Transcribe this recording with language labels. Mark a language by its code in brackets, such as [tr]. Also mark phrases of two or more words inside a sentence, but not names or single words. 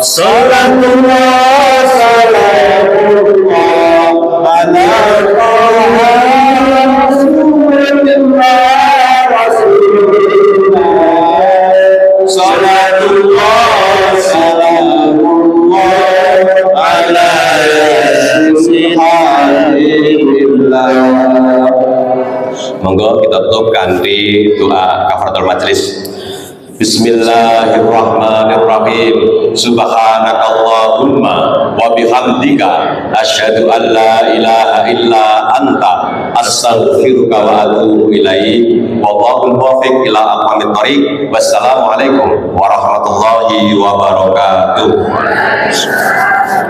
[ar] صلاة الله سلام الله على صلاة الله سلام الله على رسول الله. [jv] Monggo kita tutup kanthi doa [ar] كفارة المجلس. بسم الله الرحمن الرحيم. سبحانك اللهم وبحمدك أشهد أن لا إله إلا أنت أستغفرك وأتوب إليك. والله الموفق إلى أقوم الطريق. والسلام عليكم ورحمة الله وبركاته.